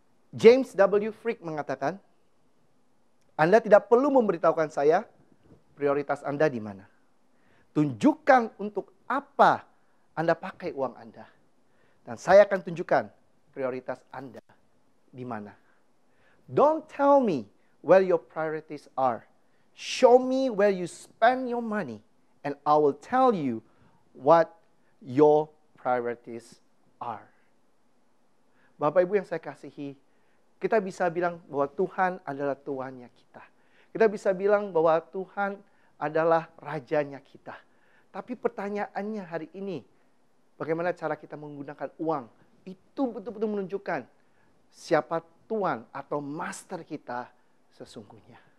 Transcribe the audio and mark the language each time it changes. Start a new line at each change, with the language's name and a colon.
Indonesian: James W. Frick mengatakan, Anda tidak perlu memberitahukan saya prioritas Anda di mana. Tunjukkan untuk apa Anda pakai uang Anda. Dan saya akan tunjukkan prioritas Anda di mana.
English: Don't tell me where your priorities are. Show me where you spend your money. And I will tell you what your priorities are.
Indonesian: Bapak Ibu yang saya kasihi, kita bisa bilang bahwa Tuhan adalah Tuhannya kita. Kita bisa bilang bahwa Tuhan adalah rajanya kita. Tapi pertanyaannya hari ini, bagaimana cara kita menggunakan uang? Itu betul-betul menunjukkan siapa tuan atau master kita sesungguhnya.